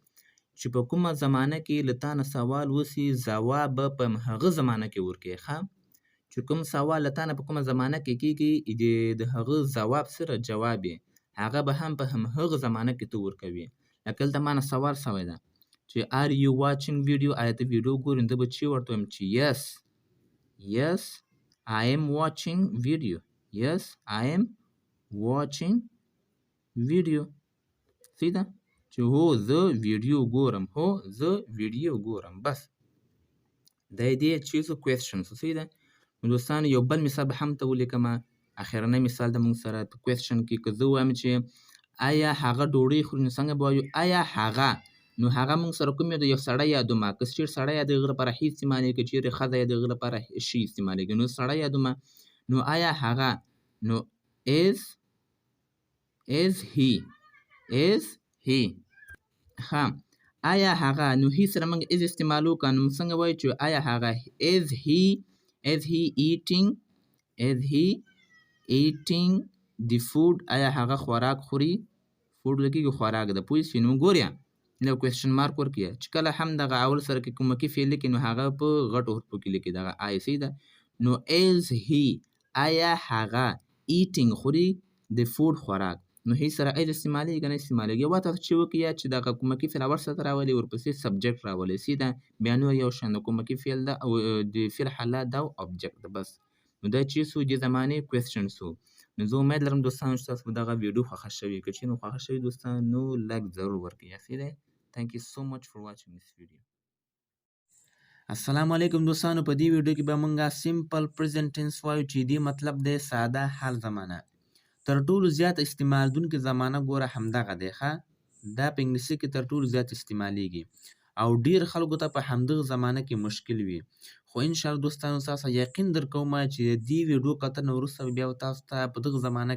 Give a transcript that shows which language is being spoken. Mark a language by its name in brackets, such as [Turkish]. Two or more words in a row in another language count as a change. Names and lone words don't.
[Pashto] ځواب به په هغه زمانه کې ورکړې ښه چې کوم سوال له تا نه په کومه زمانه کې کېږي د هغه ځواب سره جواب یې هغه به هم په همهغه زمانه کې ته ورکوي لکه دلته ما نه سوال سوی ده چې [English] are you watching video [Pashto] آیا ته ویډیو ګورې نو زه به چې ورته وایم چې [English] yes I am watching video yes I am watching video [Pashto] صحیح ده چې هو زه ویډیو ګورم بس د دې چیزو کوېسچنز صحیح ده نو دوستانو یو بل مثال به هم ته ولیکمه اخرنی مثال د موږ سره په کوېسچن کې که زه وایم چې آیا هغه ډوډۍ خوري نو څنګه به وایو آیا هغه نو هغه موږ سره کوم یو سړی یادومه که چېرې سړی یا د هغه لپاره هی استعمالېږي که چېرې ښځه یا د هغه لپاره شي استعمالېږي نو سړی یادومه نو آیا هغه نو [English] is he [Pashto] ښه آیا هغه نو هی سره موږ از استعمال وکړو نو موږ څنګه وایو چې آیا هغه [English] is he eating the food [Pashto] آیا هغه خوراک خوري فوډ لګېږي خوراک ده پوه شوې نو ګوریا نو کوېسچن مارک ورکړئ چې کله هم دغه اول سره کې کومکی فعل لیکي نو هغه په غټو حروفو کې لیکي دغه آی صحیح ده نو [English] is he [Pashto] آیا هغه eating خوري د فوډ خوراک نو هی سره از استعمالېږي که نه استعمالېږي یوه تاسو چې وکړئ چې دغه کومکی فعل اول سره ته راولي ورپسې سبجیکټ راولي صحیح ده بیا نور یو شان د کومکی فعل ده او د فعل حالت ده او ابجیکټ ده بس نو دا چې څو د زمانې کوېسچن سو نو زه امید لرم دوستانو چې تاسو به دغه ویډیو خوښه شوې که چېرې خوښه شوې دوستانو نو لایک ضرور ورکړئ صحیح دی [English] Thank you so much for watching this video. [Pashto] السلام علیکم دوستانو په دې ویډیو کې به مونږه [English] simple present tense [Pashto] وایو چې دې مطلب دی ساده حال زمانه تر ټولو زیات استعمالدونکې زمانه ګوره همدغه دی ښه دا په انګلیسي کې تر ټولو زیات استعمالیږي او ډیر خلکو ته په همدغه زمانه کې مشکل وي خو [Arabic] ان شاء الله [Pashto] دوستانو تاسو یقین درکوم چې دې ویډیو کتنه وروسته بیا تاسو ته په دغه زمانه